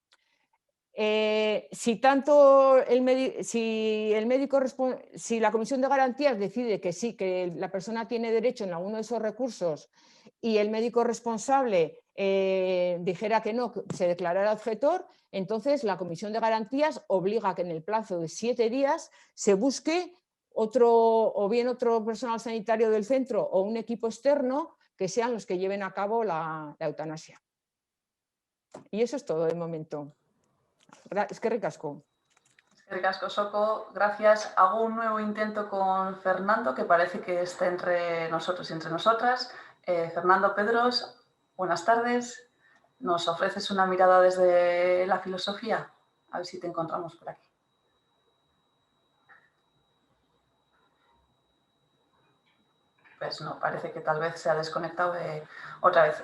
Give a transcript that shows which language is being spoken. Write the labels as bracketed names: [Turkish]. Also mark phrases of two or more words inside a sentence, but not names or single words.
[Spanish] Si la Comisión de Garantías decide que sí, que la persona tiene derecho en alguno de esos recursos y el médico responsable dijera que no, se declarara objetor, entonces la Comisión de Garantías obliga a que en el plazo de 7 días se busque otro personal sanitario del centro o un equipo externo que sean los que lleven a cabo la eutanasia. Y eso es todo de momento. [Basque] Eskerrik asko. Eskerrik asko, Soko. [Spanish] Gracias. Hago un nuevo intento con Fernando, que parece que está entre nosotros y entre nosotras. Fernando Pedros, buenas tardes. ¿Nos ofreces una mirada desde la filosofía? A ver si te encontramos por aquí. Pues no, parece que tal vez se ha desconectado otra vez.